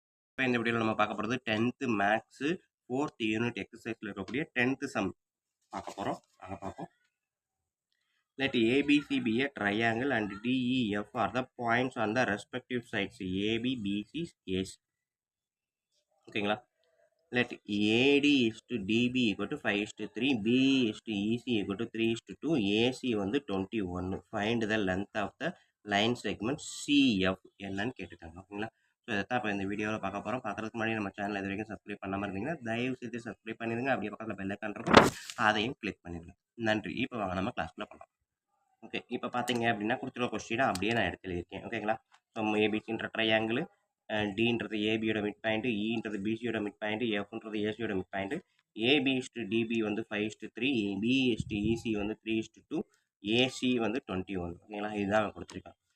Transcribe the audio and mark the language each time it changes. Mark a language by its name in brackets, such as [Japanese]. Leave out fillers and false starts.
[Tamil] இப்போ இந்த வீடியோவில் நம்ம பார்க்க போகிறது 10th மேக்ஸு 4th யூனிட் எக்ஸசைஸில் இருக்கக்கூடிய 10th சம் பார்க்க போகிறோம். வாங்க பார்ப்போம். [English] Let ABC be a triangle and DEF are the points on the respective sides AB, BC, AC. ஓகேங்களா? Let AD is to DB equal to 5:3, BE is to EC equal to 3:2, AC வந்து 21. Find the length of the line segment CF [Tamil] என்னன்னு கேட்டுருக்காங்க. ஓகேங்களா? So இதை தான் இப்போ இந்த வீடியோவில் பார்க்க போகிறோம். பார்க்குறதுக்கு முன்னாடி நம்ம சேனல் இது வரைக்கும் சப்ஸ்கிரைப் பண்ணாமல் இருந்தீங்கன்னா தயவு செய்து சப்ஸ்கிரைப் பண்ணிடுங்க. அப்படியே பக்கத்தில் பெல் ஐக்கான் இருக்கும், அதையும் கிளிக் பண்ணிடுங்க. நன்றி. இப்போ வாங்க நம்ம கிளாஸ்க்குள்ளே போகலாம். ஓகே, இப்போ பார்த்தீங்க அப்படின்னா கொடுத்துருக்க கொஸ்டினை அப்படியே நான் எடுத்து எழுதியிருக்கேன். ஓகேங்களா? So ஏபிசின்ற triangle, டின்றது ஏபியோட mid point, இன்றது பிசியோட mid point, எஃப்ன்றது ஏசியோட mid point, AB is to DP வந்து 5:3, பி இஸ்டு இசி வந்து 3:2, ஏசி வந்து 21. ஓகேங்களா? இதுதான் அவன் கொடுத்துருக்கான்.